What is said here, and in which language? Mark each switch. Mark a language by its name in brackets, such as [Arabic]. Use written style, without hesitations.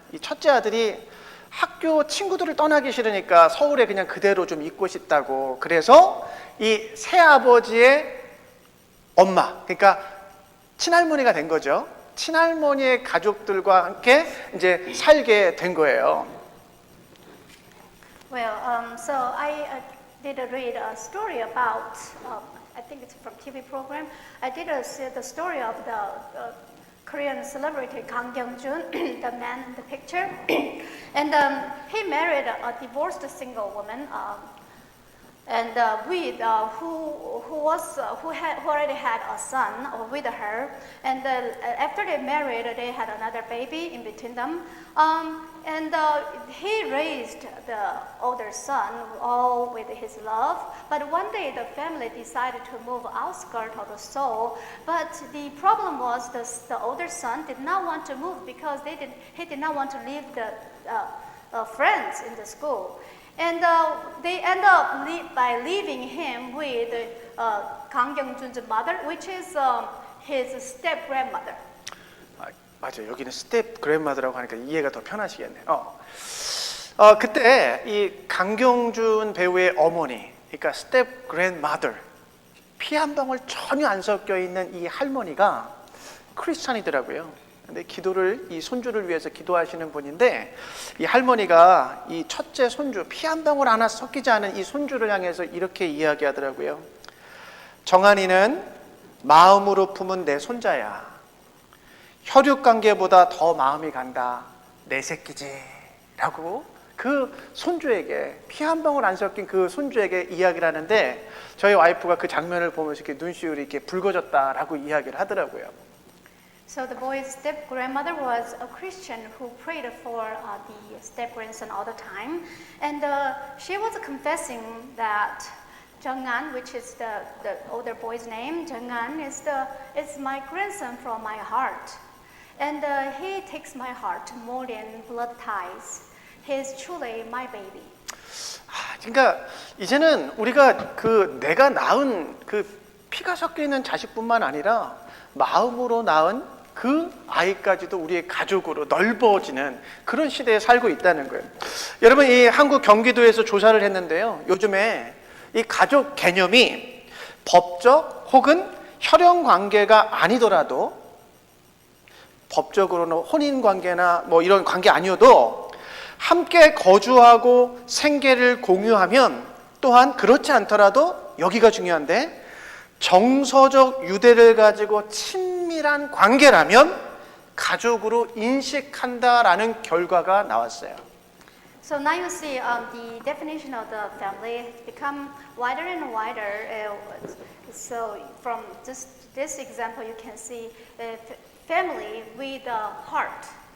[Korean] 이 첫째 아들이 학교 친구들을 떠나기 싫으니까 서울에 그냥 그대로 좀 있고 싶다고. 그래서 이 새아버지의 엄마, 그러니까 친할머니가 된 거죠. 친할머니의 가족들과 함께 이제 살게 된 거예요. [English] Well, so I did read a story about, I think it's from TV program. I did see the story of the Korean celebrity Kang Kyung-jun, the man in the picture, and he married a divorced single woman, and who already had a son with her, and after they married, they had another baby in between them, and he raised the older son all with his love. But one day the family decided to move outskirts of the Seoul. But the problem was the older son did not want to move because he did not want to leave the friends in the school. And they end up by leaving him with Kang Kyung-jun's mother, which is his step-grandmother. [Korean] 맞아요. 여기는 스텝 그랜마더라고 하니까 이해가 더 편하시겠네요. 그때 이 강경준 배우의 어머니, 그러니까 스텝 그랜마더, 피 한 방울 전혀 안 섞여 있는 이 할머니가 크리스찬이더라고요. 근데 기도를 이 손주를 위해서 기도하시는 분인데 이 할머니가 이 첫째 손주, 피 한 방울 하나 섞이지 않은 이 손주를 향해서 이렇게 이야기하더라고요. 정한이는 마음으로 품은 내 손자야. 혈육관계보다 더 마음이 간다. 내 새끼지 라고 그 손주에게, 피 한 방울 안 섞인 그 손주에게 이야기를 하는데 저희 와이프가 그 장면을 보면서 이렇게 눈시울이 이렇게 붉어졌다라고 이야기를 하더라고요. [English] So the boy's step-grandmother was a Christian who prayed for the step-grandson all the time. And she was confessing that Jung-an, which is the older boy's name, Jung-an is my grandson from my heart. And he takes my heart more than blood ties. He is truly my baby. [Korean] 그러니까 이제는 우리가 그 내가 낳은 그 피가 섞여 있는 자식뿐만 아니라 마음으로 낳은 그 아이까지도 우리의 가족으로 넓어지는 그런 시대에 살고 있다는 거예요. 여러분, 이 한국 경기도에서 조사를 했는데요. 요즘에 이 가족 개념이 법적 혹은 혈연 관계가 아니더라도, 법적으로는 혼인 관계나 뭐 이런 관계 아니어도 함께 거주하고 생계를 공유하면, 또한 그렇지 않더라도 여기가 중요한데 정서적 유대를 가지고 친밀한 관계라면 가족으로 인식한다라는 결과가 나왔어요. [English] So now you see the definition of the family become wider and wider. So from this example, you can see family with a heart.